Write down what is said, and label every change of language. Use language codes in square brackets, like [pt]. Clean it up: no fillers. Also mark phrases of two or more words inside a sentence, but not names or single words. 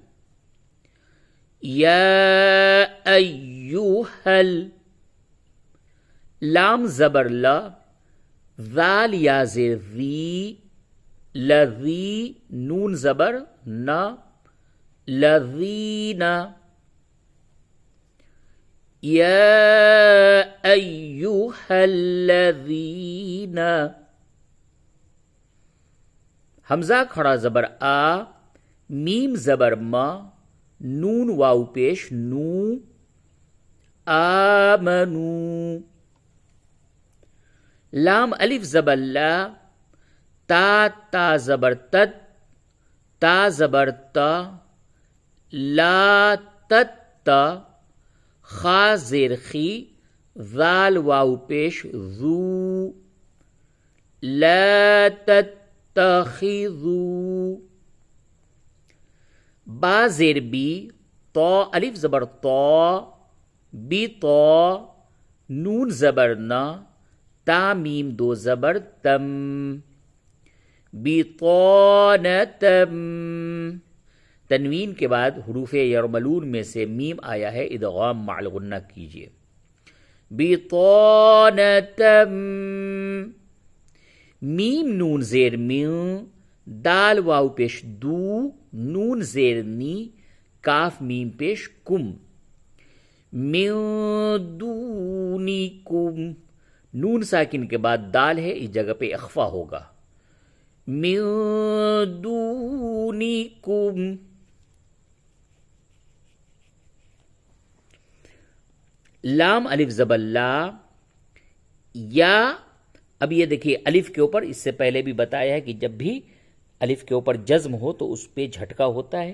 [ur] یا ایوہل، لام زبر لا، ذال یا زیر ذی، لذی، نون زبر نا، لذینا، یا ایوہل لذینا، حمزہ کھڑا زبر آ، میم زبر ما، نون واو پیش نو، آمنو، لام الف زبر لا، تا تا زبر تد، تا زبر تا، لا تت تا، خا زیر خی، ذال واو پیش ذو، [ar] لا تتخذوا، [ur] با زیر بی، تو الف زبر تو، بی تو، نون زبر نا، تا میم دو زبر تم، بیطانتم، تنوین کے بعد حروف یرملون میں سے میم آیا ہے، ادغام مع الغنہ کیجیے، بیطانتم، میم نون زیر میو، دال واو پیش دو، نون زیر نی، کاف میم پیش کم، [ar] من دونکم، [ur] نون ساکن کے بعد دال ہے، اس جگہ پہ اخفا ہوگا، [ar] من دونکم، [ur] لام الف زبر لا، یا، اب یہ دیکھیے الف کے اوپر اس سے پہلے بھی بتایا ہے کہ جب بھی الف کے اوپر جزم ہو تو اس پہ جھٹکا ہوتا ہے۔